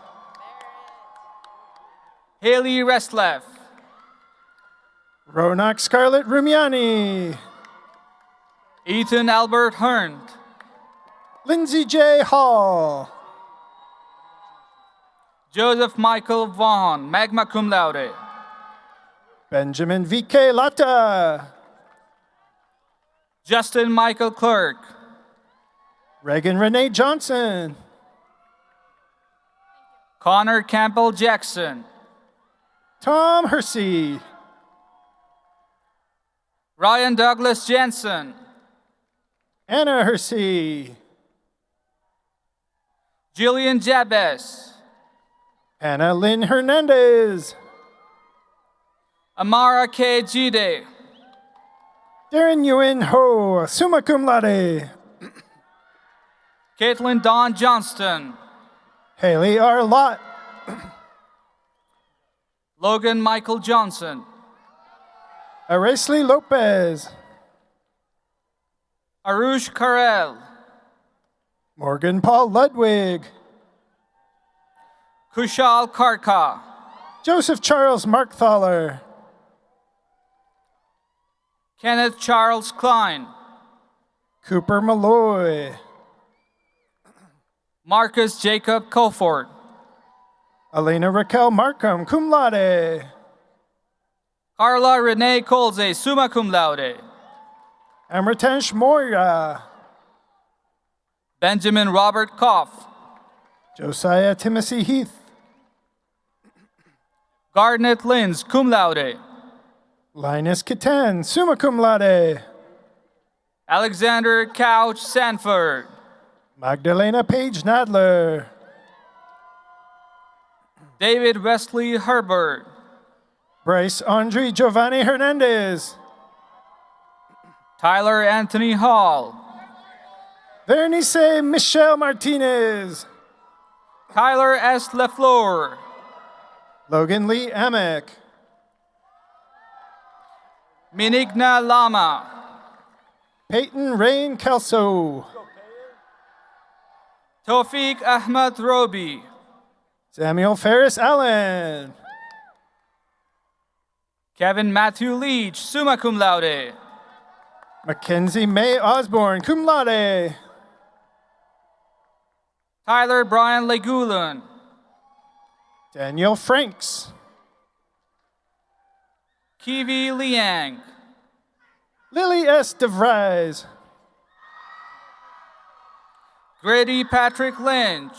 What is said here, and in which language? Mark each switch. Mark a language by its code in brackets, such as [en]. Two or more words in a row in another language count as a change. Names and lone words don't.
[en] Haley Restleff. Ronak Scarlett Rumiani. Ethan Albert Hernt. Lindsay J. Hall. Joseph Michael Vaughan, [la] magna cum laude. [en] Benjamin V.K. Latta. Justin Michael Clerk. Reagan Renee Johnson. Connor Campbell Jackson. Tom Hersey. Ryan Douglas Jensen. Anna Hersey. Jillian Jabez. Anna Lynn Hernandez. Amara K. Gide. Darren Yuen Ho, [la] summa cum laude. [en] Caitlin Dawn Johnston. Haley R. Lott. Logan Michael Johnson. Aresli Lopez. Arush Karel. Morgan Paul Ludwig. Kushal Karka. Joseph Charles Markthaler. Kenneth Charles Klein. Cooper Malloy. Marcus Jacob Colford. Elena Raquel Markham, [la] cum laude. [en] Carla Renee Colze, [la] summa cum laude. [en] Amritesh Moria. Benjamin Robert Koff. Josiah Timothy Heath. Garnet Lins, [la] cum laude. [en] Linus Katan, [la] summa cum laude. [en] Alexander Couch Sanford. Magdalena Page Nadler. David Wesley Herbert. Bryce Andre Giovanni Hernandez. Tyler Anthony Hall. Vernice Michelle Martinez. Kyler S. LeFleur. Logan Lee Amick. Minigna Lama. Peyton Rain Kelso. Tawfiq Ahmad Robi. Samuel Ferris Allen. Kevin Matthew Leach, [la] summa cum laude. [en] Mackenzie May Osborne, [la] cum laude. [en] Tyler Brian Legulan. Daniel Franks. Kiwi Liang. Lily S. DeVries. Grady Patrick Lynch.